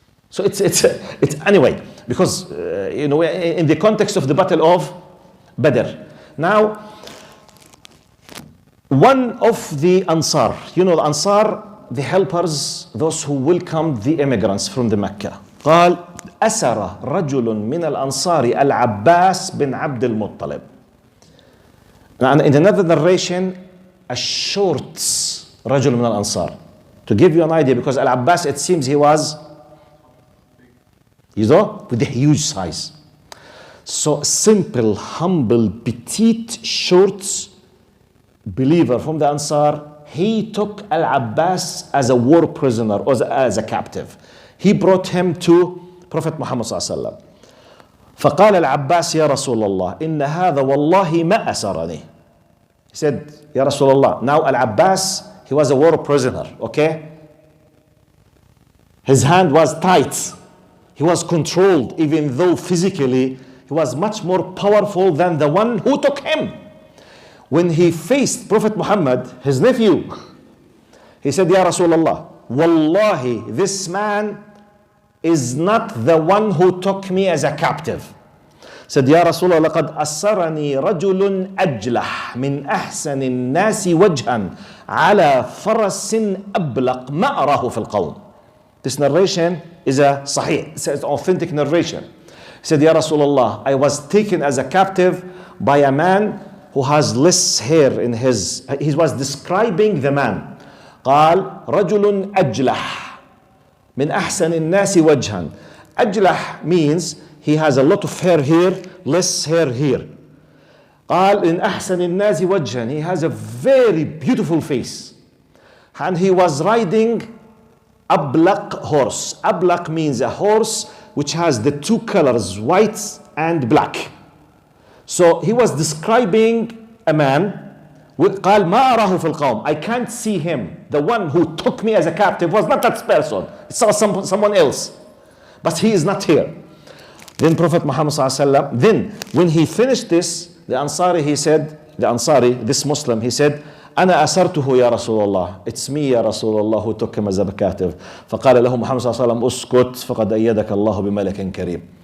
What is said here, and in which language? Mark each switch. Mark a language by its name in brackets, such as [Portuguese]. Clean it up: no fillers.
[English] So it's anyway, because, in the context of the Battle of Badr. Now, one of the Ansar, the Ansar, the helpers, those who welcomed the immigrants from the Makkah. [Arabic] قال أسر رجل من الأنصار العباس بن عبد المطلب. [English] Now, in another narration, a short [Arabic] رجل من الأنصار. [English] To give you an idea, because Al-Abbas, it seems he was, with a huge size. So simple, humble, petite, short believer from the Ansar, he took Al-Abbas as a war prisoner or as a captive. He brought him to Prophet Muhammad [Arabic] صلى الله عليه وسلم. فقال العباس يا رسول الله إن هذا والله ما أسرني. [English] He said, Ya Rasulullah. Now Al-Abbas, he was a war prisoner, okay? His hand was tight. He was controlled, even though physically he was much more powerful than the one who took him. When he faced Prophet Muhammad, his nephew, he said, Ya Rasulullah, Wallahi, this man is not the one who took me as a captive. [Arabic] Said, Ya Rasulullah, لقد أسرني رجل أجلح من أحسن الناس وجها على فرس أبلق ما أراه في القوم. [English] This narration is a sahih, it's an authentic narration. He said, Ya Rasulullah, I was taken as a captive by a man who has less hair in his, he was describing the man. [Arabic] قال رجل أجلح من أحسن الناس وجها. [English] أجلح means he has a lot of hair here, less hair here. [Arabic] قال إن أحسن الناس وجها, [English] he has a very beautiful face. And he was riding أبلق horse. أبلق means a horse which has the two colors, white and black. So he was describing a man. [Arabic] قال ما أراه في القوم. [English] I can't see him. The one who took me as a captive was not that person. It's someone else. But he is not here. Then Prophet Muhammad sallallahu alaihi wasallam, then when he finished this, the Ansari, he said, this Muslim, he said, [Arabic] أنا أسرته يا رسول الله. [English] It's me [Arabic] يا رسول الله [English] who took him as a captive. [Arabic] فقال له محمد صلى الله عليه وسلم اسكت فقد أيدك الله بملك كريم.